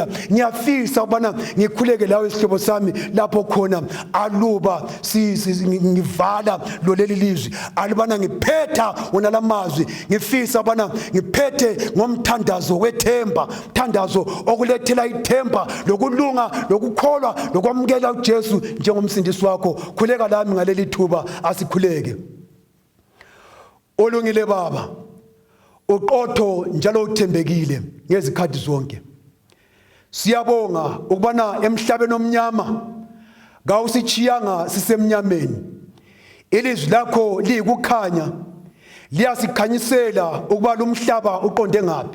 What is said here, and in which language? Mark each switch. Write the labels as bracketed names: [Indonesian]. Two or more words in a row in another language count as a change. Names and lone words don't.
[North Ndebele] Ngiyafisa ubana ngikhuleke lawe isihlobo sami lapho khona, aluba ngivala lo leli lizwi, alubana ngiphetha wona lamazwi, ngifisa ubana ngiphethe ngomthandazo wethemba, mthandazo okulethela ithemba lokulunga lokukholwa lokwamukela uJesu njengomsindisi wakho. Khuleka lami ngaleli thuba, asikhuleke. Olungile Baba, uqotho njalo uthembekile ngezikhathi zonke. Siyabonga ukubana emhlabeni omnyama kawusichiyanga sisemnyameni. Ilizwi lakho liyikukhanya, liyasikhanyisela ukuba lo mhlaba uqonde ngaphi.